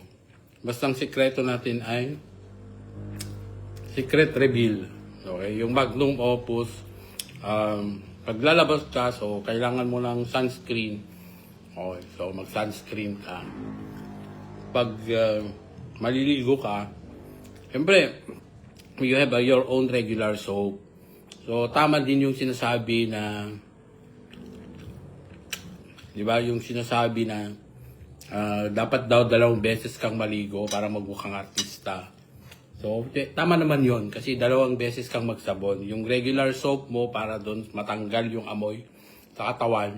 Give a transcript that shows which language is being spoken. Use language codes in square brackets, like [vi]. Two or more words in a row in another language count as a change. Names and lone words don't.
[tl] Basta ang sikreto natin ay [en] secret reveal. [tl] Okay? Yung magnum opus, paglalabas ka, so kailangan mo ng sunscreen. Okay, so mag-sunscreen ka. Pag maliligo ka, siyempre, [en] you have your own regular soap. [tl] So, tama din yung sinasabi na, di ba, yung sinasabi na dapat daw 2 beses kang maligo para magmukhang artista. So, tama naman yon kasi 2 beses kang magsabon. Yung [en] regular soap [tl] mo para doon matanggal yung amoy sa katawan.